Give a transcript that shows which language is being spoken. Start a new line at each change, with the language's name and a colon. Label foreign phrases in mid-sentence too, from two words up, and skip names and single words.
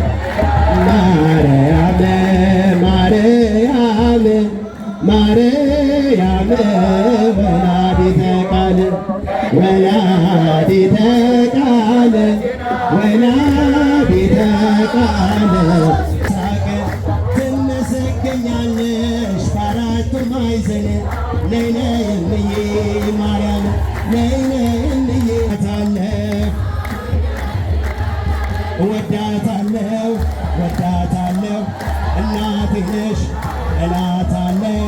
Amharic: ማርያም ማርያም ማርያም
Geez: ወላዲተ ቃል ወላዲተ ቃል ወላዲተ ቃል
Amharic: ሳቅ ትመሰገኛለሽ በአራቱ ማዕዘን ነይ ነይ እምዬ ማርያም ነይ ነይ እምዬ እወዳታለሁ እወዳታለሁ እናቴ ነሽ እላታለሁ